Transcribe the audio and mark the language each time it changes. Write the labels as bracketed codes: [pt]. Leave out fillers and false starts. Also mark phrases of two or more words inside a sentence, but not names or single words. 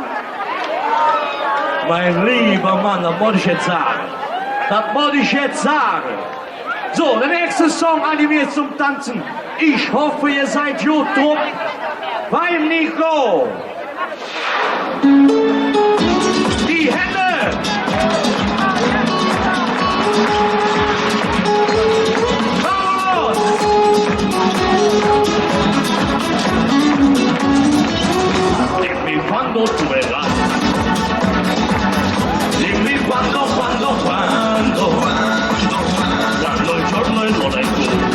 [de] Mein lieber Mann, das wollte ich jetzt sagen. Das wollte ich jetzt sagen. So, der nächste Song animiert zum Tanzen. Ich hoffe, ihr seid gut drauf. Beim Nico! Die Hände! [it] Dimmi quando tu verrai. Dimmi quando il giorno e l'ora è tu.